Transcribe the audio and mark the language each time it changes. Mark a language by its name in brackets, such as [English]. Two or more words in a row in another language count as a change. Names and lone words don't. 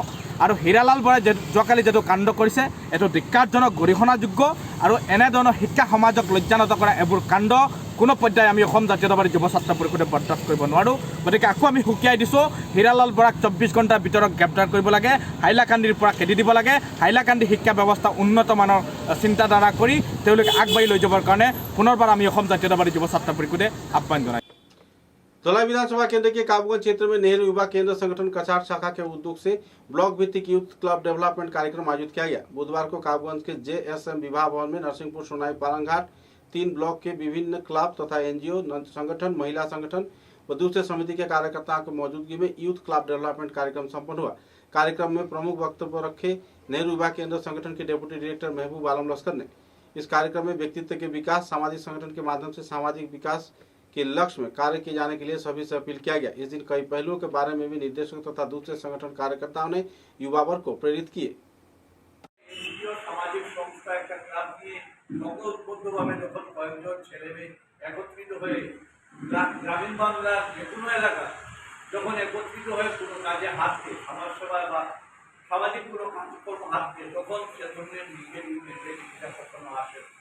[Assamese] আৰু হীৰালাল বৰাই যোৱাকালি যেটো কাণ্ড কৰিছে এইটো ধিক্কাৰজনক, গৰিহণাযোগ্য আৰু এনেধৰণৰ শিক্ষা সমাজক লজ্জানত কৰা এইবোৰ কাণ্ড কোনো পৰ্যায়ে আমি অসম জাতীয়তাবাদী যুৱ ছাত্ৰ পৰিষদে বৰদাস্ত কৰিব নোৱাৰোঁ। গতিকে আকৌ আমি সুকিয়াই দিছোঁ, হীৰালাল বৰাক 24 ঘণ্টাৰ ভিতৰত গ্ৰেপ্তাৰ কৰিব লাগে, হাইলাকান্দিৰ পৰা খেদি দিব লাগে। হাইলাকান্দি শিক্ষা ব্যৱস্থা উন্নত মানৰ চিন্তাধাৰা কৰি তেওঁলোকে আগবাঢ়ি লৈ যাবৰ কাৰণে পুনৰবাৰ আমি অসম জাতীয়তাবাদী যুৱ ছাত্ৰ পৰিষদে আহ্বান জনাইছোঁ। [Hindi] धौलाई विधानसभा केंद्र के काबूगंज क्षेत्र में नेहरू युवा केंद्र संगठन कछार शाखा के उद्योग से ब्लॉक भित्तिक [English] youth club development [Hindi] कार्यक्रम आयोजित किया गया। बुधवार को काबूगंज के JSM विवाह भवन में नरसिंहपुर, सोनाई, पालंघाट 3 ब्लॉक के विभिन्न क्लब तथा NGO संगठन, महिला संगठन व दूसरे समिति के कार्यकर्ताओं की मौजूदगी में [English] youth club development [Hindi] कार्यक्रम संपन्न हुआ। कार्यक्रम में प्रमुख वक्तव्य रखे नेहरू युवा केंद्र संगठन के [English] deputy director [Hindi] महबूब आलम लश्कर ने इस कार्यक्रम में व्यक्तित्व के विकास, सामाजिक संगठन के माध्यम से सामाजिक विकास के लक्ष्य में कार्य किए जाने के लिए सभी से अपील किया गया। इस दिन कई पहलुओं के बारे में भी निर्देशकों तथा दूसरे संगठन कार्यकर्ताओं ने युवा वर्ग को प्रेरित किए। [Bangla] সামাজিক সংস্থা একটা ক্লাব নিয়ে সংঘবদ্ধভাবে যখন কয়েকজন ছেলে মেয়ে একত্রিত হয়ে গ্রামীণ বাংলার যে কোনো এলাকা যখন একত্রিত হয়ে কোনো কাজে হাত দেয়, সমাজ সেবা বা সামাজিক কোনো কাজকর্ম হাত দেয়, তখন সেজন্য নিজের ইচ্ছা কখনো আসে।